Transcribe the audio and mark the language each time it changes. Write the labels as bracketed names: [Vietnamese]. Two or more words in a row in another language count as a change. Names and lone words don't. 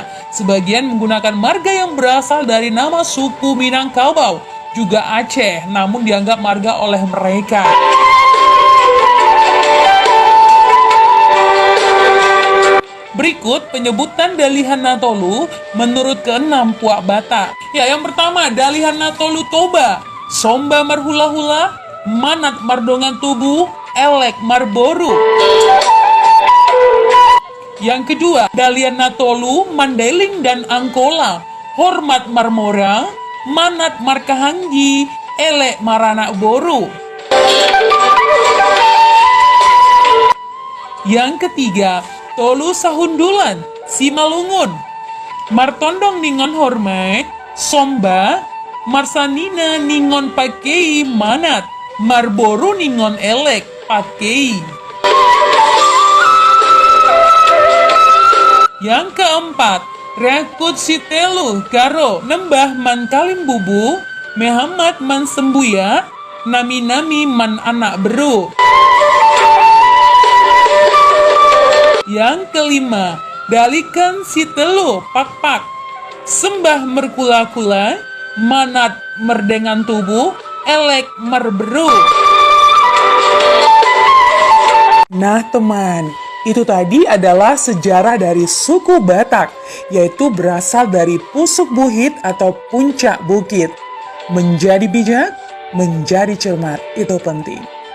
[Indonesian] Sebagian menggunakan marga yang berasal dari nama suku Minangkabau, juga Aceh, namun dianggap marga oleh mereka. Berikut penyebutan Dalihan Natolu menurut ke-6 Puak Batak. Ya, yang pertama [Batak Toba] Dalihan Natolu Toba, Somba Marhula-hula, Manat Mardongan Tubuh, Elek Marboru. [Indonesian] Yang kedua [Batak Mandailing] Dalihan Natolu, Mandailing dan Angkola, Hormat Marmora, Manat Markahanggi, Elek Maranak Boru. [Indonesian] Yang ketiga [Batak Simalungun] Tolu Sahundulan, Simalungun, Martondong Ningon Hormat, Somba, Marsanina Ningon Pakei Manat, Marboru Ningon Elek Pakei. [Indonesian] Yang keempat, [Batak Karo] Rakut Sitelu Karo Nembah Man Kalimbubu, Muhammad Man Sembuya, nami-nami man anak beru. [Indonesian] Yang kelima, [Batak Dairi] dalikan si telu pak-pak. Sembah merkula-kula, manat merdengan tubuh, elek merberu. [Indonesian] Nah teman, itu tadi adalah sejarah dari suku Batak, yaitu berasal dari Pusuk Buhit atau puncak bukit. Menjadi bijak, menjadi cermat, itu penting.